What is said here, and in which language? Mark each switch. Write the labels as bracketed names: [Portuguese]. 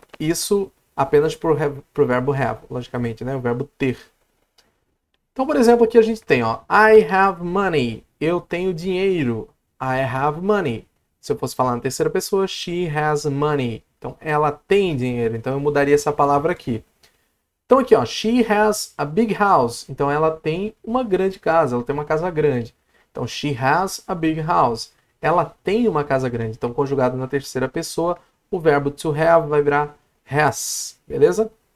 [Portuguese] Isso apenas para o verbo have, logicamente, né? O verbo ter. Então, por exemplo, aqui a gente tem, ó, [English] I have money. [Portuguese] Eu tenho dinheiro. [English] I have money. [Portuguese] Se eu fosse falar na terceira pessoa, [English] she has money. [Portuguese] Então, ela tem dinheiro. Então, eu mudaria essa palavra aqui. Então aqui, ó, [English] she has a big house. [Portuguese] Então ela tem uma grande casa, ela tem uma casa grande. [English] Então she has a big house. [Portuguese] Ela tem uma casa grande. Então conjugado na terceira pessoa, o verbo to have vai virar has, beleza?